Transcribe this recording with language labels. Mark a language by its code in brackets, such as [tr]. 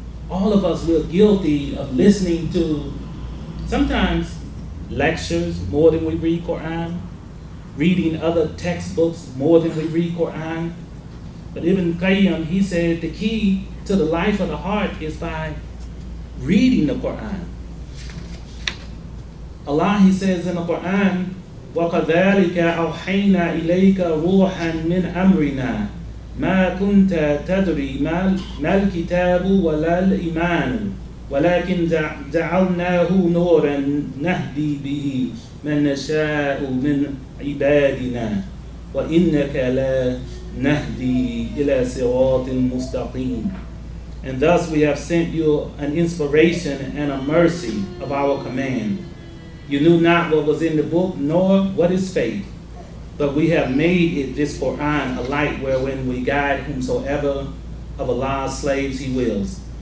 [en] All of us, we're guilty of listening to sometimes lectures more than we read Quran, reading other textbooks more than we read Quran. But Ibn Qayyim, he said the key to the life of the heart is by reading the Quran. Allah, he says in the Quran, [ar] وَكَذَلِكَ أَوْحَيْنَا إِلَيْكَ رُوحًا مِّنْ أَمْرِنَا مَا كُنْتَ تَدْرِي مَا الْكِتَابُ وَلَا الْإِيمَانُ وَلَكِنْ جَعَلْنَاهُ نُورًا نَهْدِي بِهِ مَنْ نَشَاءُ مِنْ عِبَادِنَا وَإِنَّكَ لَا نَهْدِي إِلَى صِرَاطٍ مُسْتَقِيمٍ. [en] And thus we have sent you an inspiration and a mercy of our command. You knew not what was in the book, nor what is faith. But we have made it, this Quran, a light wherein we guide whomsoever of Allah's slaves he wills.